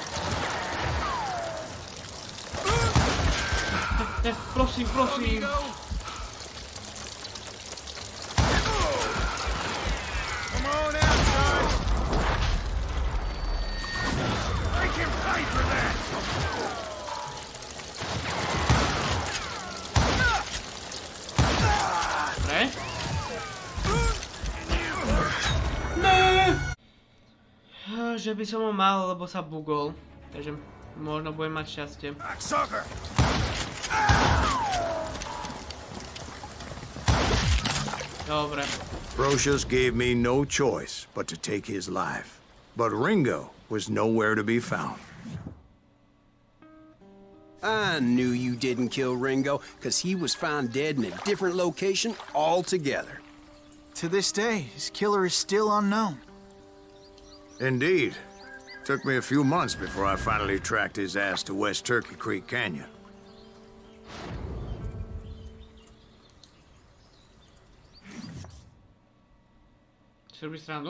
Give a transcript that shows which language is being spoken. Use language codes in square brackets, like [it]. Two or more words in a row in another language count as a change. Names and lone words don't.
[sk] Prosím, prosím. [en] Come on outside. Make him pay for that. [sk] Ne? Ne! Že by som ho mal, lebo sa bugol. Takže možno budem mať šťastie. [en] Sucker. [sk] Dobre. [en] Brocious gave me no choice but to take his life. But Ringo was nowhere to be found. I knew you didn't kill Ringo, because he was found dead in a different location altogether. To this day, his killer is still unknown. Indeed. Took me a few months before I finally tracked his ass to West Turkey Creek Canyon. [sk] Si robíš srandu?